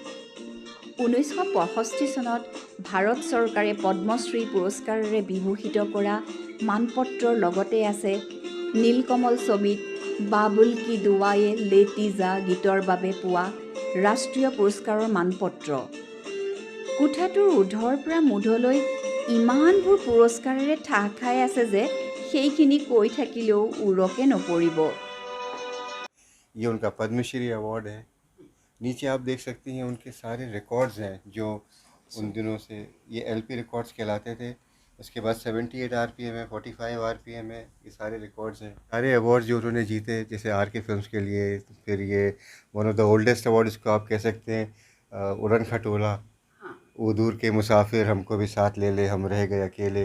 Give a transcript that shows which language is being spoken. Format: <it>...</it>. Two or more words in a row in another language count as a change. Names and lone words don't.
<as>1965 চনত ভাৰত চৰকাৰে পদ্মশ্ৰী পুৰস্কাৰেৰে বিভূষিত কৰা মানপত্ৰৰ লগতে আছে নীলকমল ছবিত বাবুল কি দুৱায়ে লেটি যা গীতৰ বাবে পোৱা ৰাষ্ট্ৰীয় পুৰস্কাৰৰ মানপত্ৰ। কোঠাটোৰ উধৰ পৰা মুধলৈ ইমানবোৰ পুৰস্কাৰেৰে ঠাহ খাই আছে যে সেইখিনি কৈ থাকিলেও উৰকে নপৰিব।</as> <hi>ये उनका पद्मश्री अवार्ड है। नीचे आप देख सकती हैं उनके सारे रिकॉर्ड्स हैं जो उन दिनों से, ये</hi> <en>LP records</en> <hi>कहलाते थे। उसके बाद 78 आरपीएम है, 45 आरपीएम है, ये सारे रिकॉर्ड्स हैं। सारे अवार्ड जो उन्होंने जीते, जैसे आर के फिल्म्स के लिए, फिर ये</hi> <en>one of the oldest award</en> <hi>इसको आप कह सकते हैं, उड़न खटोला, वो दूर के मुसाफिर, हमको भी साथ ले ले, हम रह गए अकेले।</hi>